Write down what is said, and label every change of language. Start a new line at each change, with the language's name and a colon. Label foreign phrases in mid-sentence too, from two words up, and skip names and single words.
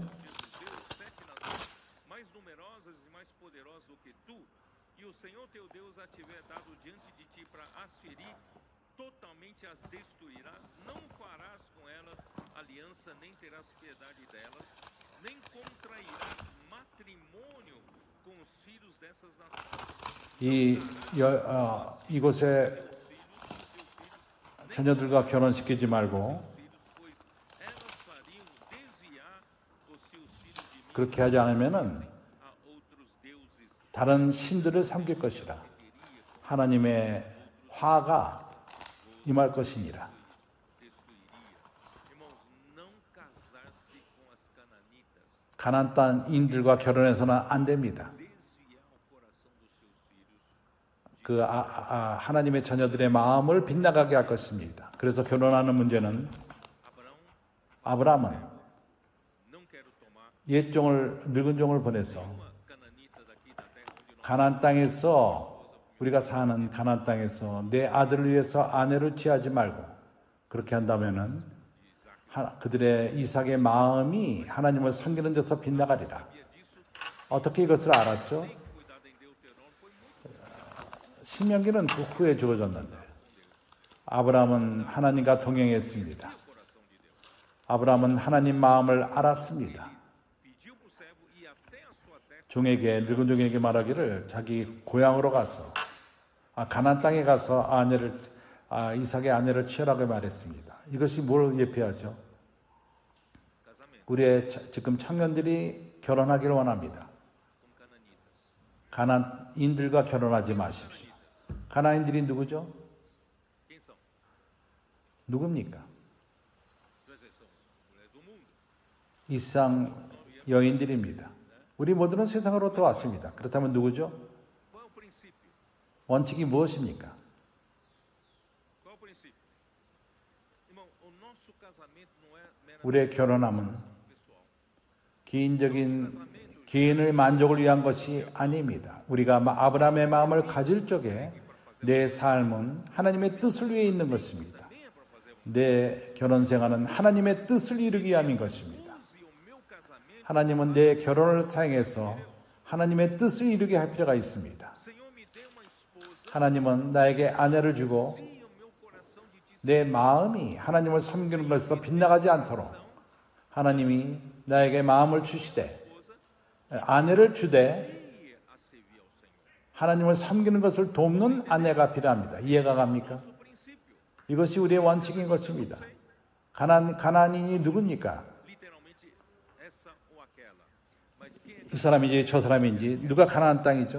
Portuguese: os jebuseus, 7 nações mais numerosas e mais poderosas do que tu, e o Senhor teu Deus a tiver dado diante de ti para as ferir, totalmente as destruirás, não farás com elas aliança, nem terás piedade delas, nem contrairás matrimônio com os filhos dessas nações.
Korean: 이곳에 자녀들과 결혼시키지 말고
Portuguese: Pois elas fariam desviar os seus filhos de mim
Korean: 그렇게 하지 않으면은
Portuguese: a outros deuses.
Korean: 다른 신들을 섬길 것이라. 하나님의 화가 임할 것이니라.
Portuguese: Destruiria. Irmãos, não casar-se com as cananitas,
Korean: 가나안 땅인들과 결혼해서는 안 됩니다.
Portuguese: desviar o coração dos seus filhos.
Korean: 그 하나님의 자녀들의 마음을 빗나가게 할 것입니다. 그래서 결혼하는 문제는
Portuguese: Abraão,
Korean: 아브라함은
Portuguese: não quero tomar
Korean: 옛 종을 늙은 종을 보내서
Portuguese: uma cananita daqui da terra onde nós
Korean: 가나안 땅에서 우리가 사는 가나안 땅에서 내 아들을 위해서 아내를 취하지 말고 그렇게 한다면은 그들의 이삭의 마음이 하나님을 섬기는 데서 빗나가리라. 어떻게 이것을 알았죠?
Portuguese: cuidado em Deuteronômio foi muito
Korean: 신명기는 그 후에 주어졌는데 아브라함은 하나님과 동행했습니다. 아브라함은 하나님 마음을 알았습니다.
Portuguese: pediu para o servo ir até a sua terra
Korean: 종에게 늙은 종에게 말하기를 자기 고향으로 가서 가나안 땅에 가서 이삭의 아내를 취하라고 말했습니다. 이것이 뭘 예표하죠?
Portuguese: casamento
Korean: 우리의 지금 청년들이 결혼하기를 원합니다.
Portuguese: com cananitas.
Korean: 가나안인들과 결혼하지 마십시오. 가나안인들이 누구죠?
Portuguese: Quem são?
Korean: 누굽니까?
Portuguese: Presta atenção. Mulheres do mundo.
Korean: 이상 여인들입니다. 우리 모두는 세상으로부터 왔습니다. 그렇다면 누구죠?
Portuguese: Qual é o princípio?
Korean: 원칙이 무엇입니까?
Portuguese: Qual é o princípio? Irmão, o nosso casamento não é meramente
Korean: 우리의 결혼함은
Portuguese: pessoal.
Korean: 개인의 만족을 위한 것이 아닙니다. 우리가 아브라함의 마음을 가질 적에 내 삶은 하나님의 뜻을 위해 있는 것입니다.
Portuguese: Nem é para fazer
Korean: 내 결혼 생활은 하나님의 뜻을 이루기 위함인 것입니다.
Portuguese: use o meu casamento.
Korean: 하나님은 내 결혼을 사용해서 하나님의 뜻을 이루게 할 필요가 있습니다.
Portuguese: Senhor, me dê uma esposa.
Korean: 하나님은 나에게 아내를 주고
Portuguese: Envia o meu coração de ti.
Korean: 내 마음이 하나님을 섬기는 것에서 빗나가지 않도록 하나님이 나에게 마음을 주시되 아내를 주되
Portuguese: Envia a servir ao Senhor.
Korean: 하나님을 섬기는 것을 돕는 아내가 필요합니다. 이해가 갑니까?
Portuguese: O princípio,
Korean: 이것이 우리의 원칙인 것입니다. 가나안인이 누굽니까?
Portuguese: literalmente, essa ou aquela. Mas quem é
Korean: 이 사람인지 저 사람인지 누가 가나안 땅이죠?